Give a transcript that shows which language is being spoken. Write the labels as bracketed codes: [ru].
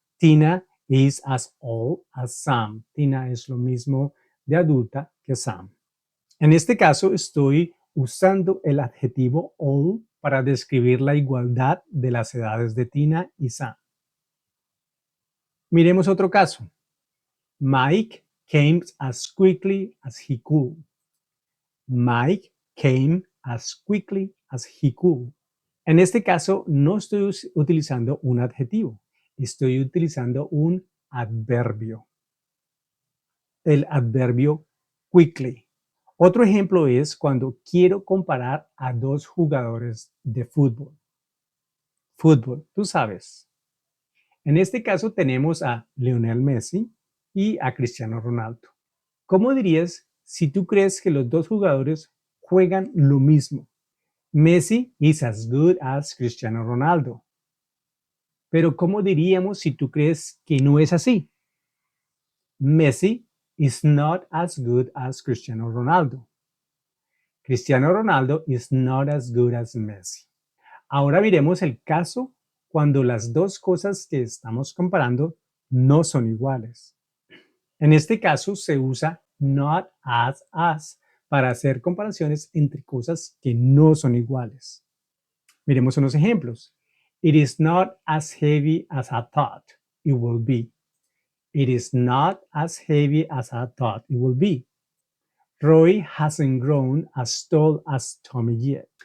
[en] Tina is as old as Sam. [es] Tina es lo mismo de adulta que Sam. En este caso, estoy usando el adjetivo old para describir la igualdad de las edades de Tina y Sam. Miremos otro caso. [en] Mike came as quickly as he could. Mike came as quickly as he could. [es] En este caso, no estoy utilizando un adjetivo, estoy utilizando un adverbio. El adverbio quickly. Otro ejemplo es cuando quiero comparar a dos jugadores de fútbol. Fútbol, tú sabes. En este caso tenemos a Lionel Messi y a Cristiano Ronaldo. ¿Cómo dirías si tú crees que los dos jugadores juegan lo mismo? [en] Messi is as good as Cristiano Ronaldo. [es] Pero ¿cómo diríamos si tú crees que no es así? [en] Messi is not as good as Cristiano Ronaldo. Cristiano Ronaldo is not as good as Messi. [es] Ahora miremos el caso cuando las dos cosas que estamos comparando no son iguales. En este caso se usa not as para hacer comparaciones entre cosas que no son iguales. Miremos unos ejemplos. [en] It is not as heavy as I thought it will be. It is not as heavy as I thought it will be. Roy hasn't grown as tall as Tommy yet.